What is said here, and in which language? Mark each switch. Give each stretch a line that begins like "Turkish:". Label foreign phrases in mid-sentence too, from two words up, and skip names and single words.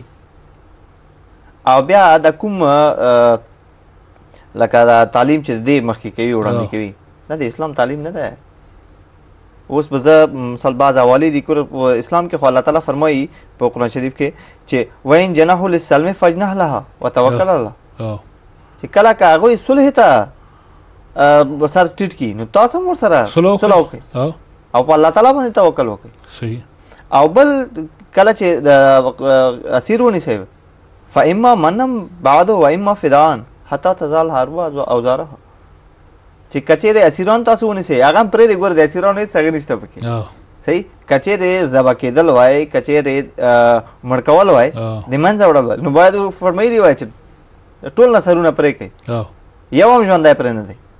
Pashto: او بیا د کوم لکه دا تعلیم چې دی مخکې کوي وړاندې کوي، دا د اسلام تعلیم نه ده. اوس به زه مثال بعض حوالې دي په اسلام کې خو الله تعالی فرمایي په قرآن شریف کې چې
Arabic: وین جنحوا للسلم فاجنح لها وتوکل علی الله،
Pashto: چې کله که هغوی صلح ته سر ټیټ کړي نو تاسو هم ورسره صلح وکړئ او په الله تعالی باندې توکل وکړئ. صحیح. او بل کله چې د اسیر ونیسئ
Arabic: فاما منم بعد و اما فداء حتی تزال حرب اوزارها،
Pashto: چې کچېرې اسیران تاسو ونیسئ هغه هم پرېږدئ. ګوره د اسیرانو هېڅ هغه نشته پکې. صحیح. کچېرې ذبح کېدل وای، کچېرې مړ کول وای، د منځه وړل وای، نو باید فرمایلي وای چې ټول نه سرونه پرې کړئ، یو هم ژوندی پرې نه دی.